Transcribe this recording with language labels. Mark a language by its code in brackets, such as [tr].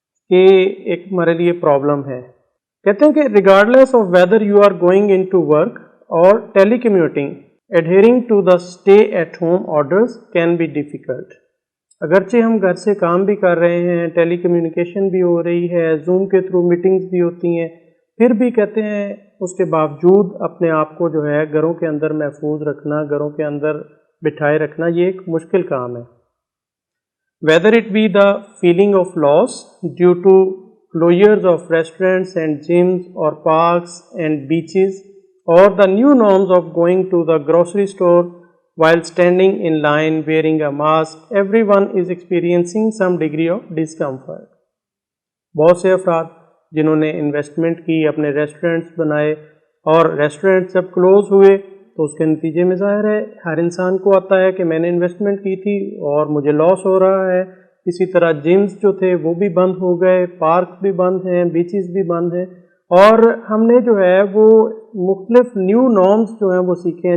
[ur] کہ ایک ہمارے لیے پرابلم ہے۔ کہتے ہیں کہ [en] Regardless of whether you are going in to work اور telecommuting, adhering to the stay at home orders can be difficult۔ [ur] اگرچہ ہم گھر سے کام بھی کر رہے ہیں، ٹیلی کمیونیکیشن بھی ہو رہی ہے، زوم کے تھرو میٹنگز بھی ہوتی ہیں، پھر بھی کہتے ہیں اس کے باوجود اپنے آپ کو جو ہے گھروں کے اندر محفوظ رکھنا، گھروں کے اندر بٹھائے رکھنا، یہ ایک مشکل کام ہے۔ [en] whether it be the feeling of loss due to closures of restaurants and gyms or parks and beaches, or the new norms of going to the grocery store while standing in line wearing a mask, everyone is experiencing some degree of discomfort. [ur] بہت سے افراد جنہوں نے investment کی، اپنے restaurants بنائے، اور restaurant جب کلوز ہوئے تو اس کے نتیجے میں ظاہر ہے ہر انسان کو آتا ہے کہ میں نے انویسٹمنٹ کی تھی اور مجھے لاس ہو رہا ہے. اسی طرح جمز جو تھے وہ بھی بند ہو گئے، پارک بھی بند ہیں، بیچز بھی بند ہیں، اور ہم نے جو ہے وہ مختلف نیو نارمز جو ہیں وہ سیکھے ہیں.